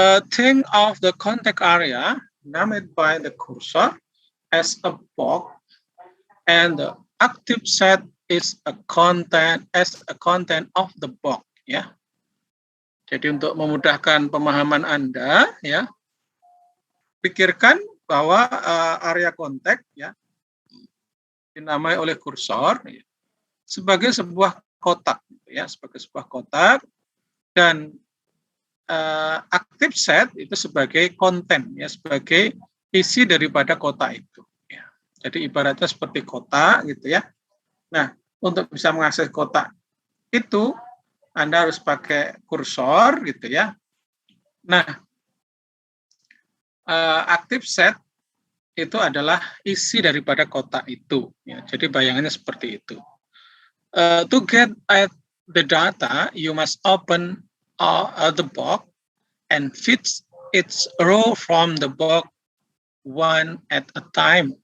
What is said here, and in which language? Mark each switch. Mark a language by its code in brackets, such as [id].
[en] Think of the context area named by the cursor as a box, and the active set is a content of the box. [id] Ya. Jadi untuk memudahkan pemahaman Anda, ya, pikirkan bahwa area konteks, ya, dinamai oleh kursor, ya, sebagai sebuah kotak, ya, sebagai sebuah kotak, dan active set itu sebagai konten, ya, sebagai isi daripada kotak itu. Ya. Jadi ibaratnya seperti kotak, gitu, ya. Nah, untuk bisa mengakses kotak itu, Anda harus pakai kursor, gitu, ya. Nah, active set itu adalah isi daripada kotak itu. Ya. Jadi bayangannya seperti itu. [en] To get at the data, you must open the box and fit its row from the box one at a time.